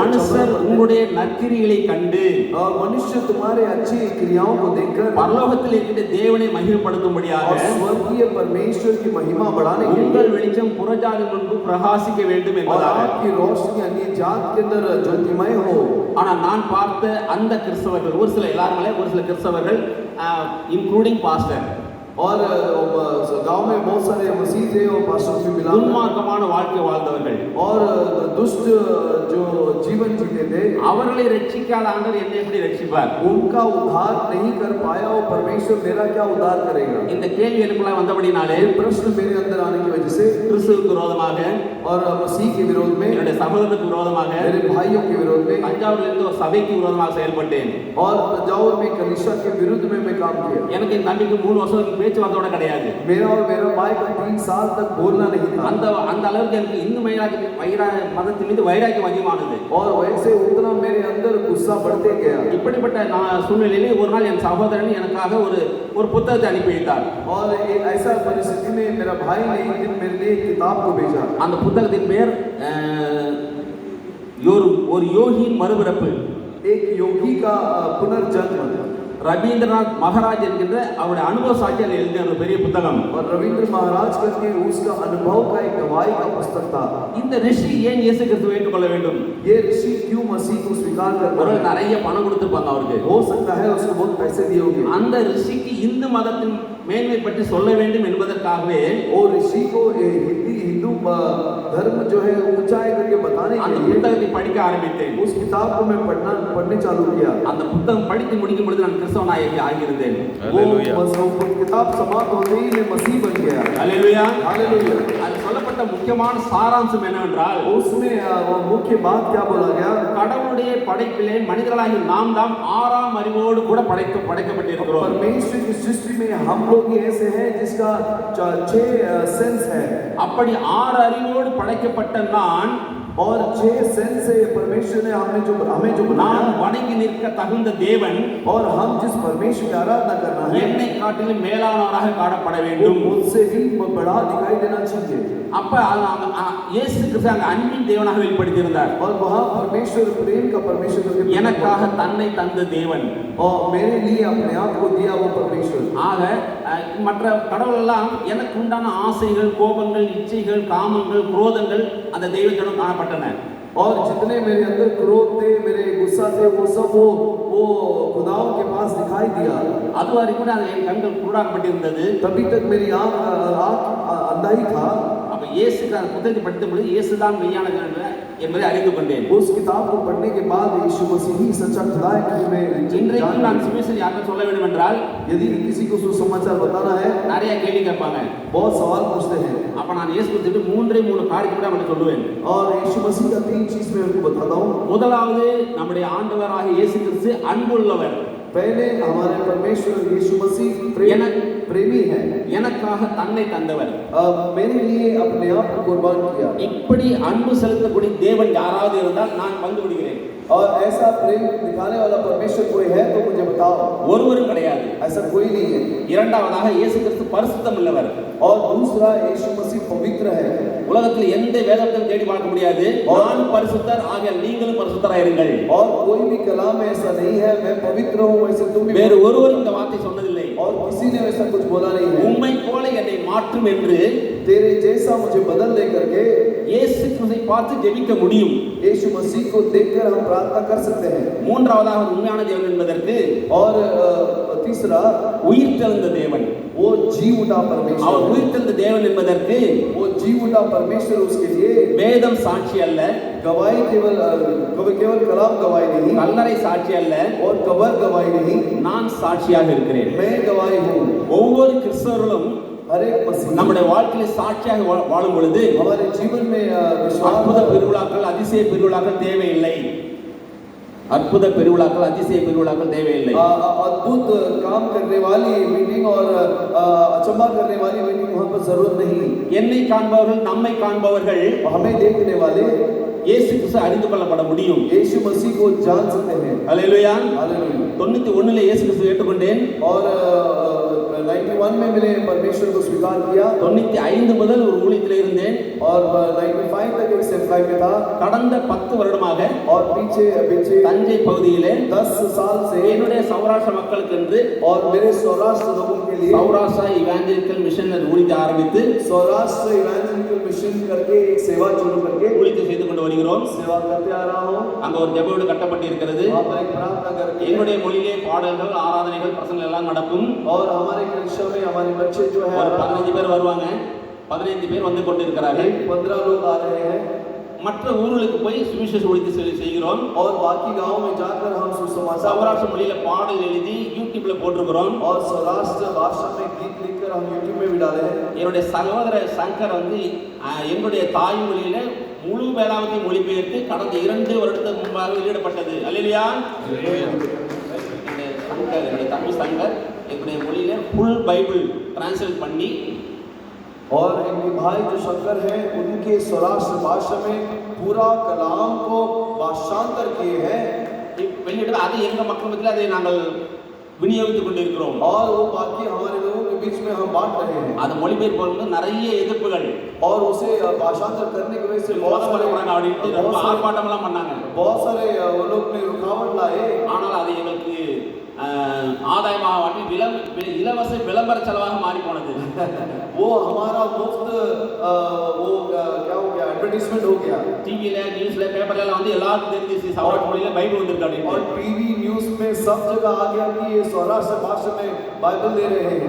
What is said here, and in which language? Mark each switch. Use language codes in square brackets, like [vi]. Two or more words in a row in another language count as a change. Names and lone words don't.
[ta] மனுஷர் உங்களுடைய நற்கிரியைகளை கண்டு [hi] मनुष्य तुम्हारे अच्छी क्रियाओं को देखकर [ta] பரலோகத்தில் இருக்கிற தேவனை மகிமைப்படுத்தும்படியாக [hi] और स्वर्गीय परमेश्वर की महिमा बढ़ाने के [ta] உங்கள் வெளிச்சம் புறஜாதி முன்பு பிரகாசிக்க வேண்டும் என்பதாக [hi] आपकी रोशनी अन्य जात के अंदर ज्योतिमय हो. [ta] ஆனா நான் பார்த்த அந்த கிறிஸ்தவர்கள் ஒரு சில கிறிஸ்தவர்கள் [en] including pastor [hi] और गांव में बहुत सारे मसीह थे और पास्टर भी मिला. [ta] துன்மார்க்கமான வாழ்க்கை வாழ்ந்தவர்கள் [hi] और दुष्ट जो जीवन जीते थे [ta] அவர்களை ரட்சிக்காத ஆண்டவர் என்னை எப்படி ரட்சிப்பார்? [hi] उनका उद्धार नहीं कर पाया और परमेश्वर मेरा क्या उद्धार करेगा? [ta] இந்த கேள்வி எனக்குள்ள வந்தபடினாலே [hi] प्रश्न मेरे अंदर आने की वजह से [ta] கிறிஸ்துவுக்கு விரோதமாக [hi] और मसीह के विरोध में [ta] என்னுடைய சகோதரனுக்கு விரோதமாக [hi] मेरे भाइयों के विरोध में [ta] தஞ்சாவூர்ல இருந்து ஒரு சபைக்கு விரோதமாக செயல்பட்டேன். [hi] और तंजावुर में कलीसिया के विरुद्ध में मैं काम किया. [ta] எனக்கு இந்த தம்பிக்கு 3 வருஷம் பேச்சுவார்த்தையோட கிடையாது. [hi] मेरा और मेरा भाई का 3 साल तक बोलना नहीं था. [ta] அந்த அளவுக்கு எனக்கு இன்னும் மதத்தின் மீது வைராக்கியம் அதிகமானது. [hi] और वैसे उतना मेरे अंदर गुस्सा बढ़ते गया. [ta] இப்படிப்பட்ட சூழ்நிலையிலே ஒரு நாள் என் சகோதரன் எனக்காக ஒரு புத்தகத்தை அனுப்பி வைத்தார். [hi] और ऐसा परिस्थिति में मेरा भाई ने एक दिन मेरे लिए किताब को भेजा. [ta] அந்த புத்தகத்தின் பேர் ஒரு யோகியின் மறுபிறப்பு. [hi] एक योगी का पुनर्जन्म. [ta] ரவீந்திரநாத் மகாராஜ் என்கின்ற அவருடைய அனுபவ சாட்சியில் எழுதிய ஒரு பெரிய புத்தகம். [hi] और रविंद्र महाराज करके उसका अनुभव का एक गवाही का पुस्तक था. [ta] இந்த ரிஷி ஏன் இயேசு கிறிஸ்துவை ஏற்றுக்கொள்ள வேண்டும்? [hi] ये ऋषि क्यों मसीह को स्वीकार करता [ta] ஒரு [hi] है? [ta] நிறைய பணம் கொடுத்துப்பாங்க அவருக்கு. [hi] हो सकता है उसको बहुत पैसे दिए होंगे. [ta] அந்த ரிஷிக்கு இந்து மதத்தின் மேன்மை பற்றி சொல்ல வேண்டும் என்பதற்காகவே [hi] और ऋषि को हिंदू धर्म जो है ऊंचाई करके बताने के [ta] அந்த [hi] लिए [ta] புத்தகத்தை படிக்க ஆரம்பித்தேன். [hi] उस किताब को मैं पढ़ने चालू किया। [ta] அந்த புத்தகம் படித்து முடிக்கும் பொழுது நான் கிறிஸ்தவனாக ஆகியிருந்தேன். [hi] वो किताब समाप्त होते ही मैं मसीह बन गया। [ta] அல்லேலூயா. [hi] हालेलुया। [ta] அதில் சொல்லப்பட்ட முக்கியமான சாராம்சம் என்னவென்றால், [hi] उसमें मुख्य बात क्या बोला गया? [ta] கடவுளுடைய படைப்பிலே மனிதர்களாகிய நாம் தாம் ஆறாம் அறிவோடு கூட படைக்கப்பட்டிருக்கிறோம். [hi] परमेश्वर की सृष्टि में हम लोग ही ऐसे हैं जिसका 6 सेंस है। [ta] அப்படி ஆறு அறிவோடு படைக்கப்பட்ட நான் [hi] और 6 सेंस से परमेश्वर ने हमें जो [ta] நான் [hi] बनाया [ta] வணங்கி நிற்க தகுந்த தேவன் [hi] और हम जिस परमेश्वर की आराधना करना है [ta] என்னை காட்டிலும் மேலானவராக காணப்பட [hi] वो [ta] வேண்டும். [hi] मुझसे भी बड़ा दिखाई देना चाहिए। [ta] அப்ப இயேசு கிறிஸ்து அங்க அன்பின் தேவனாக வெளிப்படுத்தியிருந்தார். [hi] और वहाँ परमेश्वर प्रेम का परमेश्वर करके [ta] எனக்காக தன்னை தந்த தேவன். [hi] और मेरे लिए अपने आप को दिया वो परमेश्वर। [ta] ஆக மற்ற கடவுள் எல்லாம் எனக்கு உண்டான ஆசைகள், கோபங்கள், இச்சைகள், காமங்கள், குரோதங்கள் அந்த தெய்வத்திடம் காணப்பட்டன. [hi] और जितने मेरे अंदर क्रोध थे, मेरे गुस्सा थे, वो सब वो खुदाओं के पास दिखाई दिया। [ta] அது வரைக்கும் அது என் கண்கள் குருடாக்கப்பட்டிருந்தது. [hi] तभी तक मेरी आँख अंधा ही था। [ta] அப்ப இயேசு அந்த புத்தகத்தை படித்த பொழுது இயேசுதான் மெய்யான தேவன் என்பதை அறிந்து கொண்டேன். [hi] उस किताब को पढ़ने के बाद यीशु मसीह ही सच्चा खुदा है कि मैं [ta] இன்றைக்கு நான் சுவிசேஷம் யாருக்கு சொல்ல வேண்டும் என்றால், [hi] यदि किसी को सुसमाचार बताना है [ta] நிறைய கேள்வி கேட்பாங்க. [hi] बहुत सवाल पूछते हैं [ta] அப்ப நான் இயேசு கிறிஸ்துவின் 3 காரியத்தை கூட அவங்களுக்கு சொல்லுவேன். [hi] और यीशु मसीह का 3 चीज मैं उनको बताता हूँ। [ta] முதலாவது, நம்முடைய ஆண்டவராகிய இயேசு கிறிஸ்து அன்புள்ளவர். [hi] पहले हमारे परमेश्वर यीशु मसीह प्रेमी है। [ta] எனக்காக தன்னை தந்தவர். [hi] मेरे लिए अपने आप को कुर्बान किया। [ta] இப்படி அன்பு செலுத்தக்கூடிய தேவன் யாராவது இருந்தால் நான் வந்து விடுகிறேன். [hi] और ऐसा प्रेम दिखाने वाला परमेश्वर कोई है तो मुझे बताओ। [ta] ஒருவரும் கிடையாது. [hi] ऐसा कोई नहीं है। [ta] இரண்டாவதாக இயேசு கிறிஸ்து பரிசுத்தம் உள்ளவர். [hi] और दूसरा यीशु मसीह पवित्र है। [ta] உலகத்தில் எந்த வேதத்தையும் தேடி பார்க்க முடியாது, நான் பரிசுத்தர் ஆகையால் நீங்களும் பரிசுத்தராய் இருங்கள். [hi] और कोई भी कलाम में ऐसा नहीं है मैं पवित्र हूँ वैसे तुम भी। [ta] வேறு ஒருவரும் இந்த வார்த்தை சொன்னதில்லை. [hi] और किसी ने वैसा कुछ बोला नहीं है। [ta] உம்மை போல என்னை மாற்றும் என்று [hi] तेरे जैसा मुझे बदल ले करके [ta] இயேசு கிறிஸ்துவை பார்த்து ஜெபிக்க முடியும். [hi] यीशु मसीह को देखकर हम प्रार्थना कर सकते हैं। [ta] மூன்றாவதாக உண்மையான தேவன் என்பதற்கு [hi] और तीसरा [ta] உயிர்த்தெழுந்த தேவன். [hi] वो जी उठा [ta] அவர் [hi] परमेश्वर। [ta] உயிர்த்தெழுந்த தேவன் என்பதற்கு [hi] वो जी उठा परमेश्वर उसके लिए [ta] வேதம் சாட்சி அல்ல, [hi] गवाही केवल कलाम गवाही नहीं [ta] கல்லறை சாட்சி அல்ல, [hi] और कबर गवाही नहीं [ta] நான் சாட்சியாக இருக்கிறேன். [hi] मैं गवाही हूँ। [ta] ஒவ்வொரு கிறிஸ்தவர்களும் [hi] हर एक मसीही [ta] நம்முடைய வாழ்க்கையில சாட்சியாக வாழும் பொழுது [hi] हमारे जीवन में [ta] அற்புத [hi] विश्वास [ta] பெருவிழாக்கள், அதிசய பெருவிழாக்கள் தேவையில்லை. அற்புத பெருவிழாக்கள், அதிசய பெருவிழாக்கள் தேவையில்லை. [hi] अद्भुत काम करने वाली मीटिंग और अचंभा करने वाली मीटिंग वहाँ पर जरूरत नहीं। [ta] என்னை காண்பவர்கள், நம்மை காண்பவர்கள் [hi] हमें देखने वाले [ta] இயேசு கிறிஸ்து அறிந்து கொள்ளப்பட முடியும். [hi] यीशु मसीह को जान सकते हैं। [ta] அல்லேலூயா. [hi] हालेलुया। [ta] 91 இயேசு கிறிஸ்து ஏற்றுக்கொண்டேன். [hi] और 91 में मैंने परमेश्वर को स्वीकार किया। [ta] 95 முதல் ஒரு ஊழியத்தில் இருந்தேன். [hi] और 95 तक एक सेवकाई में था। [ta] கடந்த 10 வருடமாக [hi] और पीछे [ta] தஞ்சை பகுதியிலே [hi] 10 साल से [ta] என்னுடைய சௌராஷ்டிர மக்களுக்கு என்று [hi] और मेरे सौराष्ट्र लोगों के लिए [ta] சௌராஷ்டிரா இவாஞ்சலிக்கல் மிஷன் ஊழியத்தை ஆரம்பித்து [hi] सौराष्ट्र इवेंजलिकल मिशन करके एक सेवा शुरू करके [ta] ஊழியத்தை செய்து கொண்டு வருகிறோம். [hi] सेवा करते आ रहा हूँ। [ta] அங்க ஒரு ஜெப வீடு கட்டப்பட்டு இருக்கிறது. [hi] वहाँ पर एक प्रार्थना करके [ta] எங்களுடைய மொழியிலே பாடல்கள், ஆராதனைகள், பிரசங்கம் எல்லாம் நடக்கும். [hi] और हमारे कक्षा में हमारे बच्चे जो है [ta] ஒரு 15 பேர் வருவாங்க. 15 பேர் வந்து கொண்டிருக்கிறார்கள். [hi] 15 लोग आ रहे हैं। [ta] மற்ற ஊர்களுக்கு போய் சுவிசேஷ ஊழியத்தை செய்கிறோம். [hi] और बाकी गांव में जाकर हम सुसमाचार [ta] சௌராஷ்டிர மொழியில பாடல் எழுதி யூடியூப்ல போட்டிருக்கிறோம். [hi] और सौराष्ट्र भाषा में गीत लिखकर हम यूट्यूब में भी डाले हैं। [ta] என்னுடைய சகோதர சங்கர் வந்து என்னுடைய தாய்மொழியில முழு வேதாகத்தை மொழிபெயர்த்து கடந்த 2 வருடத்துக்கு முன்பாக வெளியிடப்பட்டது. அல்லேலூயா. என்னுடைய தம்பி சங்கர் என்னுடைய மொழியில [en] full Bible translate [ta] பண்ணி [hi] और इनके भाई जो शंकर हैं उनके सौराष्ट्र भाषा में पूरा कलाम को भाषांतर किए हैं। [ta] வெளியிட அது எங்க மக்கள் மத்தியில் அதை நாங்கள் விநியோகித்துக் கொண்டிருக்கிறோம். [hi] और वो बाकी हमारे लोगों के बीच में हम बांट रहे हैं। [ta] அது மொழிபெயர்ப்பு போது நிறைய எதிர்ப்புகள் [hi] और उसे भाषांतर करने की वजह से बहुत सारे [ta] ஆர்ப்பாட்டம்லாம் பண்ணாங்க. [hi] बहुत सारे वो लोग ने रुकावट लाए। [ta] ஆனால் அது எங்களுக்கு ஆதாயமாக மாற்றி இலவச விளம்பர செலவாக மாறி போனது. [hi] वो हमारा मुफ्त वो क्या हो गया एडवर्टाइजमेंट हो गया [ta] டிவில நியூஸ்ல பேப்பர்ல எல்லாம் வந்து எல்லாருக்கும் தெரிஞ்சிச்சு சௌராஷ்டிர மொழியில பைபிள் வந்திருக்கு [hi] और [ta] அப்படின்னு [en] TV news [hi] में सब जगह आ गया कि ये सौराष्ट्र भाषा में बाइबल दे रहे हैं